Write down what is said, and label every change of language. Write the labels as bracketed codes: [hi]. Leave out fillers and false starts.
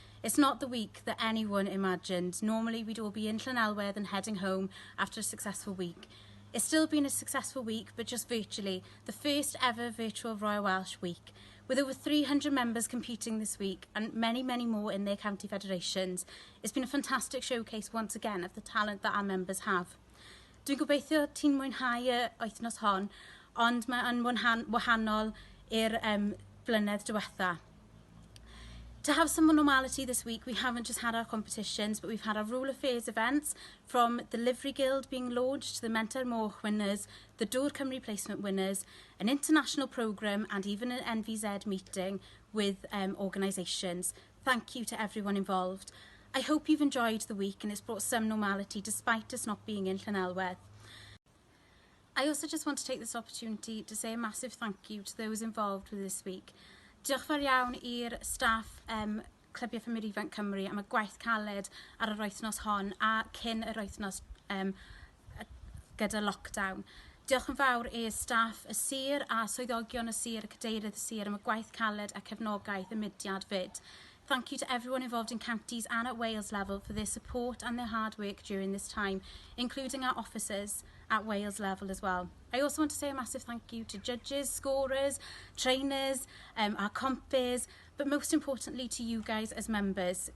[en] It's not the week that anyone imagined. Normally we'd all be in Llanelwedd and heading home after a successful week. It's still been a successful week, but just virtually, the first ever virtual Royal Welsh Week, with over 300 members competing this week and many more in their county federations. It's been a fantastic showcase once again of the talent that our members have. [cy] Dwi'n gobeithio ti'n mwynhau y wythnos hon, ond mae'n wahanol i'r blynedd diwetha. [en] To have some normality this week, we haven't just had our competitions, but we've had our Rule of Fairs events, from the Livery Guild being launched to the Mentor Moch winners, the Dŵr Cymru placement winners, an international programme and even an NVZ meeting with organisations. Thank you to everyone involved. I hope you've enjoyed the week and it's brought some normality despite us not being in Llanelwedd. I also just want to take this opportunity to say a massive thank you to those involved with this week. [cy] Diolch fawr iawn i'r staff Clybiau Ffamir Ifanc Cymru am y gwaith caled ar yr wythnos hon a cyn yr wythnos gyda lockdown. Diolch yn fawr i'r staff y sir a swyddogion y sir, y cadeirydd y sir am y gwaith caled a cefnogaeth y mudiad fyd. [en] Thank you to everyone involved in counties and at Wales level for their support and their hard work during this time, including our officers at Wales level as well. I also want to say a massive thank you to judges, scorers, trainers, our compers, but most importantly to you guys as members.